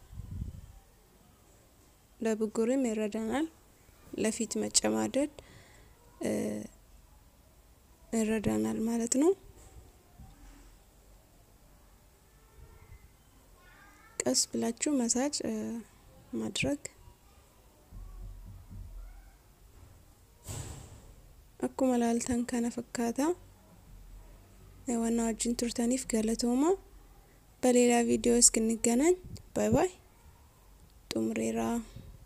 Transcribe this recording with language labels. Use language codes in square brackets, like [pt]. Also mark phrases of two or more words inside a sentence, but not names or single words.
[am] ለብጉርም ይረዳናል። ለፊት መጨማደድ ይረዳናል ማለት ነው። ቀስ ብላችሁ ማሳጅ ማድረግ [om] akkuma laaltan kana fakkaata. Wanna wajjin turtaniif galatooma. [am] በሌላ ቪዲዮ እስክንገናኝ [en] bye bye። [am] ጡምሬራ